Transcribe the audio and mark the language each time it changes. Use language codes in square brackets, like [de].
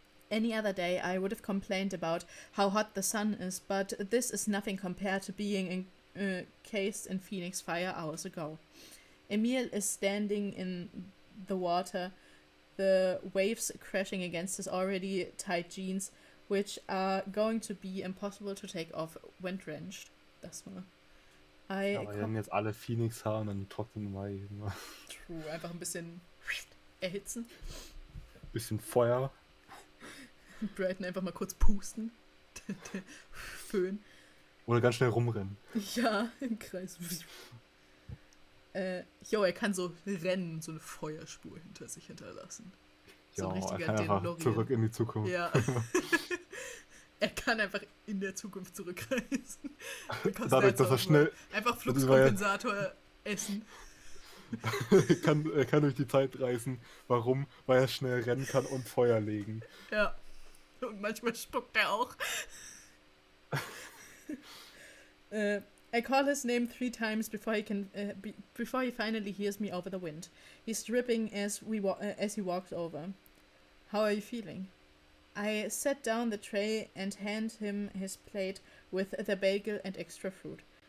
[en] Any other day I would have complained about how hot the sun is, but this is nothing compared to being encased in Phoenix fire hours ago. Emil is standing in the water, the waves crashing against his already tight jeans, which are going to be impossible to take off when drenched. [de] Das war. Aber wir haben jetzt alle Phoenix-Haar und trocknen Mai. True, einfach ein bisschen erhitzen. Bisschen Feuer. Brighton einfach mal kurz pusten. Föhn. Oder ganz schnell rumrennen. Ja, im Kreis. Er kann so rennen, so eine Feuerspur hinter sich hinterlassen. So ein richtiger er kann einfach DeLorean. zurück in die Zukunft. Ja. Er kann einfach in der Zukunft zurückreisen. Dadurch, dass er schnell... Einfach Fluxkompensator essen. Er kann durch die Zeit reisen. Warum? Weil er schnell rennen kann und Feuer legen. Ja. Und manchmal spuckt er auch. [en] I call his name 3 times before he finally hears me over the wind. He's dripping as he walks over. How are you feeling? I set down the tray and hand him his plate with the bagel and extra fruit.